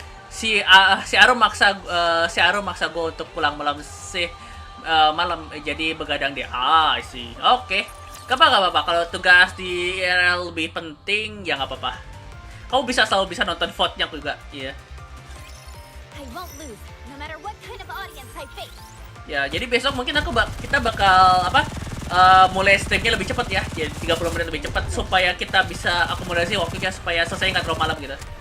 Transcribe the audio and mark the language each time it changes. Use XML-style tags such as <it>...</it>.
<id>Si Aro maksa gue untuk pulang malam malam, jadi begadang dia. Sih. Oke. Gak apa-apa. Kalau tugas di IRL lebih penting ya nggak apa-apa. Kamu selalu bisa nonton vote-nya juga, iya.</id> <en>I won't lose, no matter what kind of audience I face.</en> <id>Ya, jadi besok mungkin kita bakal mulai streamnya lebih cepat ya, jadi 30 menit lebih cepat supaya kita bisa akomodasi waktunya supaya selesai nggak terlalu malam gitu.</id>